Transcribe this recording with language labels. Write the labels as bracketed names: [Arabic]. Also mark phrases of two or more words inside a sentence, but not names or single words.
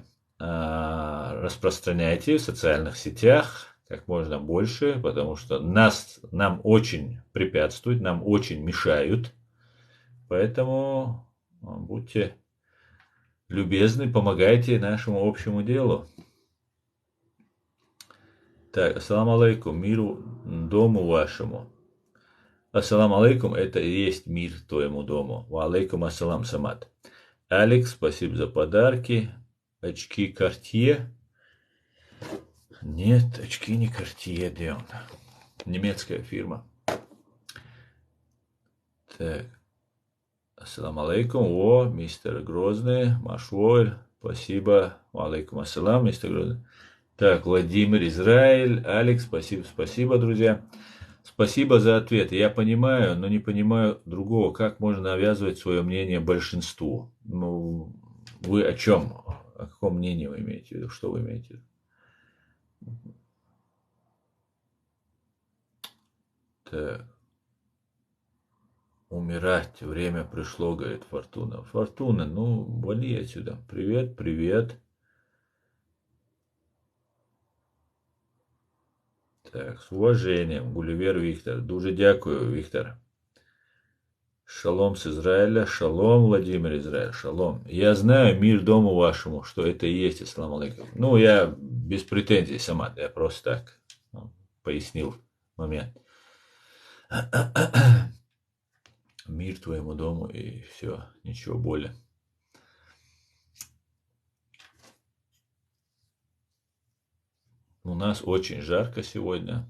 [Russian] Распространяйте в социальных сетях как можно больше, потому что нам очень препятствуют, нам очень мешают. Поэтому будьте любезны, помогайте нашему общему делу. Так, [Arabic] السلام عليكم, [Russian] миру дому вашему. [Arabic] السلام عليكم, [Russian] это и есть мир твоему дому. [Arabic] وعليكم السلام, Самат. [Russian] Алекс, спасибо за подарки. Очки Cartier. Нет, очки не Cartier, где он? Немецкая фирма. Так. [Arabic] السلام عليكم. [Russian] О, мистер Грозный, Машволь. Спасибо. [Arabic] وعليكم السلام, [Russian] мистер Грозный. Так, Владимир, Израиль. Алекс, спасибо, друзья. Спасибо за ответ. Я понимаю, но не понимаю другого. Как можно навязывать свое мнение большинству? Ну, вы о чем? О каком мнении вы имеете в виду? Что вы имеете в виду? Так. Умирать. Время пришло, говорит Фортуна. Фортуна, ну, вали отсюда. Привет. Так, с уважением, Гулливер Виктор. [Ukrainian] Дуже дякую, Виктор. [Russian] Шалом с Израиля, шалом, Владимир Израиль, шалом. Я знаю, мир дому вашему, что это и есть [Arabic] السلام عليكم. [Russian] Ну, я без претензий сама, я просто так пояснил момент. Мир твоему дому и все, ничего более. У нас очень жарко сегодня.